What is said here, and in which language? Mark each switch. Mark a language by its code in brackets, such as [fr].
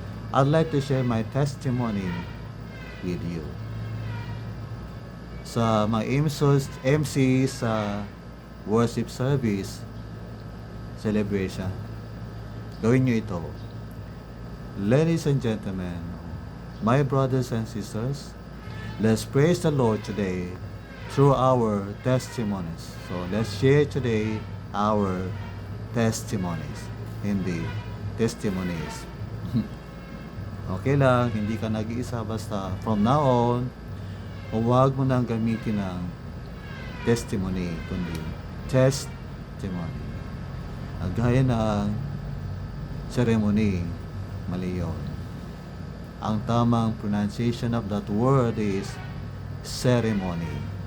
[en] I'd like to share my testimony with you. [tl] Sa mga MC sa worship service, celebration, gawin nyo ito. [en] Ladies and gentlemen, my brothers and sisters, let's praise the Lord today through our testimonies. So let's share today our testimonies. [tl] Hindi testimonies. Okay lang, hindi ka nag-iisa, basta [en] from now on, [tl] huwag mo nang gamitin ng testimony, kundi testimony. Gaya ng ceremony, mali yun. Ang tamang [en] pronunciation of that word is ceremony.